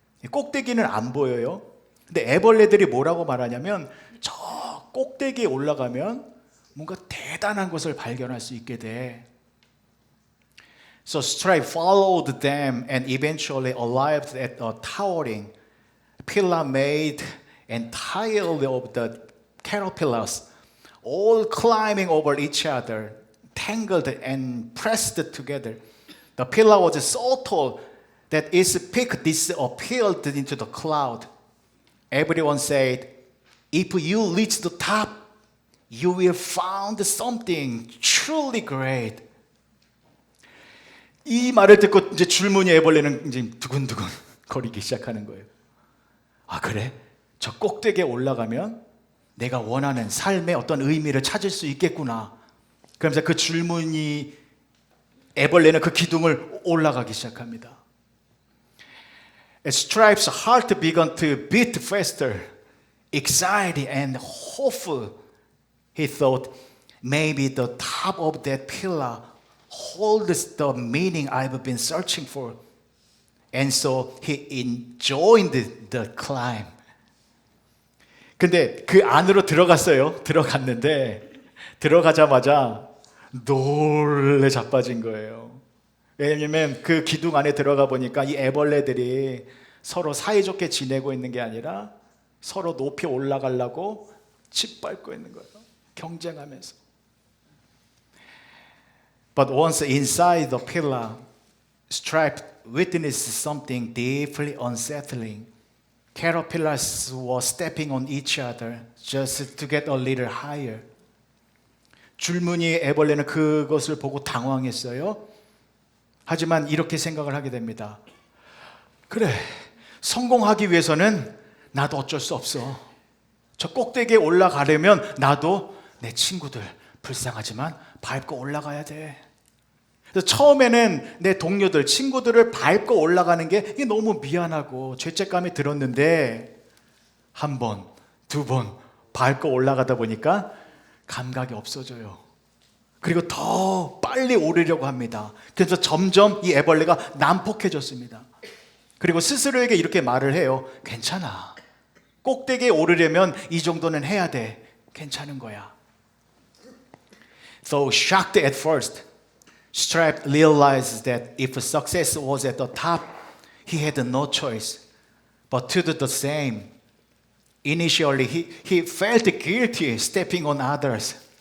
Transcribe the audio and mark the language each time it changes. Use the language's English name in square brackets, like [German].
[Korean] 꼭대기는 안 보여요. 근데 애벌레들이 뭐라고 말하냐면 저 꼭대기에 올라가면 뭔가 대단한 것을 발견할 수 있게 돼. [English] So Stripe followed them and eventually arrived at a towering pillar made entirely of the caterpillars, all climbing over each other, tangled and pressed together. The pillar was so tall that its peak disappeared into the cloud. Everyone said, if you reach the top, you will find something truly great. [Korean] 이 말을 듣고 이제 줄무늬 애벌레는 이제 두근두근 거리기 시작하는 거예요. 아, 그래? 저 꼭대기에 올라가면 내가 원하는 삶의 어떤 의미를 찾을 수 있겠구나. 그러면서 그 줄무늬 애벌레는 그 기둥을 올라가기 시작합니다. [English] Stripe's heart began to beat faster, excited and hopeful. He thought, maybe the top of that pillar holds the meaning I've been searching for. And so he enjoyed the climb. [Korean] 근데 그 안으로 들어갔어요. 들어갔는데 들어가자마자 놀래 자빠진 거예요. 왜냐면 그 기둥 안에 들어가 보니까 이 애벌레들이 서로 사이좋게 지내고 있는 게 아니라 서로 높이 올라가려고 짓밟고 있는 거예요. 경쟁하면서. [English] But once inside the pillar, Stripe witnessed something deeply unsettling. Caterpillars were stepping on each other just to get a little higher. [Korean] 줄무늬 애벌레는 그것을 보고 당황했어요. 하지만 이렇게 생각을 하게 됩니다. 그래, 성공하기 위해서는 나도 어쩔 수 없어. 저 꼭대기에 올라가려면 나도 내 친구들 불쌍하지만 밟고 올라가야 돼. 그래서 처음에는 내 동료들, 친구들을 밟고 올라가는 게 이게 너무 미안하고 죄책감이 들었는데 한 번, 두 번 밟고 올라가다 보니까 감각이 없어져요. 그리고 더 빨리 오르려고 합니다. 그래서 점점 이 애벌레가 난폭해졌습니다. 그리고 스스로에게 이렇게 말을 해요. 괜찮아. 꼭대기에 오르려면 이 정도는 해야 돼. 괜찮은 거야. [English] Though shocked at first, Stripe realized that if success was at the top, he had no choice but to do the same. Initially, he felt guilty stepping on others.